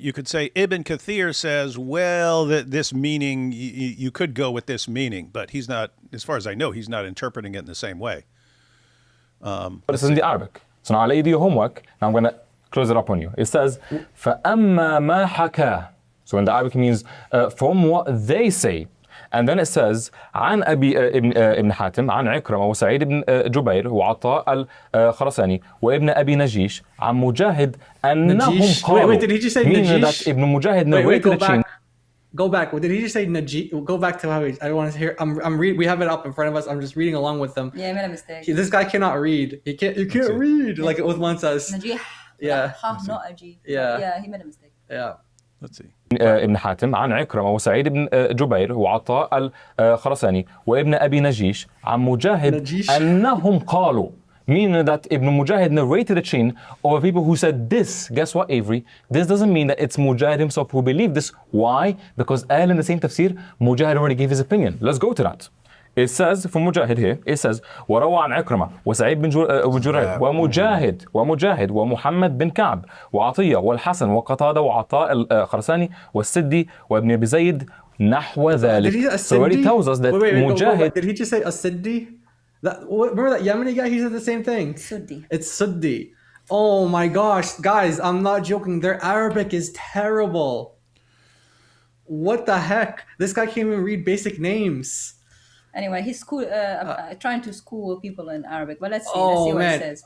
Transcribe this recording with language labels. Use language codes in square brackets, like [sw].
[en] You could say Ibn Kathir says, well, that this meaning, you could go with this meaning, but he's not, as far as I know, he's not interpreting it in the same way. But it's in the Arabic. So now I'll do your homework. Now I'm going to close it up on you. It says, [ar] فَأَمَّا مَا حَكَى. [en] So in the Arabic means from what they say. And then it says [ar] عن أبي ابن حاتم عن عكرمة وسعيد بن جبير وعطاء الخرساني وابن أبي نجيش عن مجاهد أنهم قالوا. [en] Wait, did he just say meaning Najish? that Ibn Mujahid narrated the chain. Go back. Did he just say Najish? Go back to how I want to hear. We have it up in front of us. I'm just reading along with them. Yeah, I made a mistake. This guy cannot read. You can't read like Uthman says. Najih. Yeah. Not Ajih. Yeah. Yeah, he made a mistake. Yeah. Let's see. [ar] ابن حاتم عن عكرمة وسعيد بن جبير وعطاء الخرساني وابن أبي نجيش عن مجاهد أنهم قالوا. [en] Meaning that Ibn Mujahid narrated a chain of people who said this. Guess what, Avery? This doesn't mean that it's Mujahid himself who believed this. Why? Because in the same tafsir, Mujahid already gave his opinion. Let's go to that. It says from Mujahid here, it says [ar] وروى عن عكرمة وسعيد بن جرير ومجاهد ومحمد بن كعب وعطية والحسن وقتادة وعطاء الخرساني والسدي وابن أبي زيد نحو ذلك. [en] So already tells us that Mujahid. Did he just say a Siddi? Remember that Yemeni guy? He said the same thing. Suddi. It's Suddi. Oh my gosh, guys, I'm not joking. Their Arabic is terrible. What the heck? This guy can't even read basic names. Anyway, he's trying to school people in Arabic, but let's see what he says.